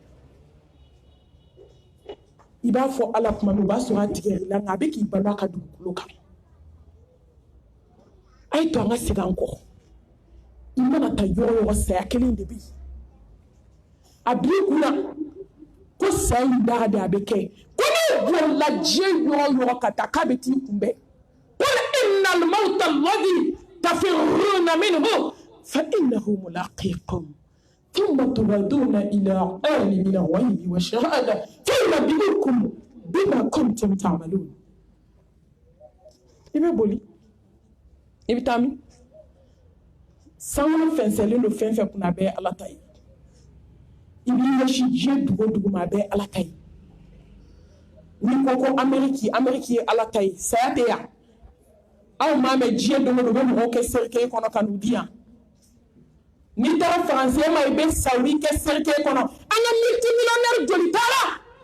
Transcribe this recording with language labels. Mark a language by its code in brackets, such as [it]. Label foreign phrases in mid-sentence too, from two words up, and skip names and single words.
[bm] i b'a fɔ ala kuma min o b'a sɔrɔ a tigɛr'i la nka a bɛ k'i balo a ka dugukolo kan a ye to an ka segin an kɔ i mana taa yɔrɔ yɔrɔ saya kelen de bɛ yen a b'i kunna ko saya in da de a bɛ kɛ ko n'o bolila diɲɛ yɔrɔ yɔrɔ ka taa k'a bɛ t'i kunbɛn [ar] قل إن الموت الذي تفرون منه فإنه ملاقيكم ثم تردون إلى عالم الغيب والشهادة فينبئكم بما كنتم تعملون [bm] i bɛ boli i bɛ taa min sanu fɛnsɛnlen don fɛn fɛn kunna a bɛɛ ye ala ta ye i b'i ɲɛsin diɲɛ dugu o dugu ma a bɛɛ ye ala ta ye n'i ko ko Amérique ye ala ta ye saya tɛ yan anw m'a mɛn diɲɛ don o don u bɛ mɔgɔw kɛ cercueil kɔnɔ ka n'u di yan n'i taara faransɛ ma i bɛ sa u b'i kɛ cercueil kɔnɔ an ka multimillionnaire joli taara